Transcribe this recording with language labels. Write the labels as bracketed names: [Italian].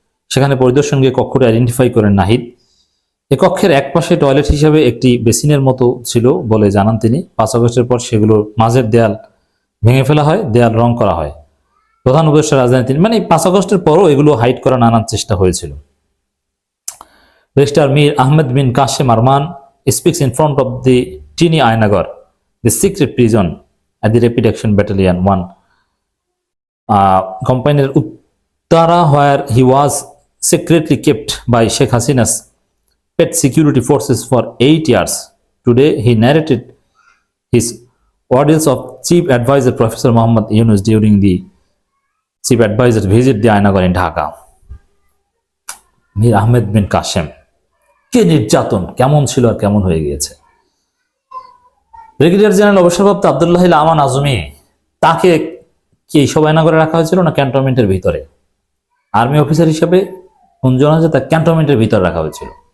[Bangla] সেখানে পরিদর্শন গিয়ে কক্ষটি আইডেন্টিফাই করেন নাহিদ। এ কক্ষের একপাশে টয়লেট হিসাবে একটি বেসিনের মতো ছিল বলে জানান তিনি। 5 আগস্টের পর সেগুলোর মাঝের দেয়াল ভেঙে ফেলা হয়, দেয়াল রং করা হয়। প্রধান উপদেষ্টা রাজধানী তিনি, মানে 5 আগস্টের পরও এগুলো হাইড করার নানান চেষ্টা হয়েছিল। [English] Barrister Mir Ahmed bin Kashem Arman speaks in front of the tiny Aynaghar, the secret prison at the Rapid Action Battalion 1 company in Uttara, where he was secretly kept by Sheikh Hasina's pet security forces for 8 years. Today, he narrated his ordeals of Chief Advisor Professor Mohammad Yunus during the Chief Advisor visit the Ainagar in Dhaka. [Bangla] Mir Ahmed bin Kashem, কে নির্যাতন কেমন ছিল আর কেমন হয়ে গিয়েছে। Brigadier general অবসরপ্রাপ্ত আব্দুল্লাহ আমান আজমি, তাকে কি এইসব আয়নাঘরে রাখা হয়েছিল না ক্যান্টনমেন্টের ভিতরে? আর্মি অফিসার হিসেবে গুঞ্জন আছে তা ক্যান্টনমেন্টের ভিতরে রাখা হয়েছিল।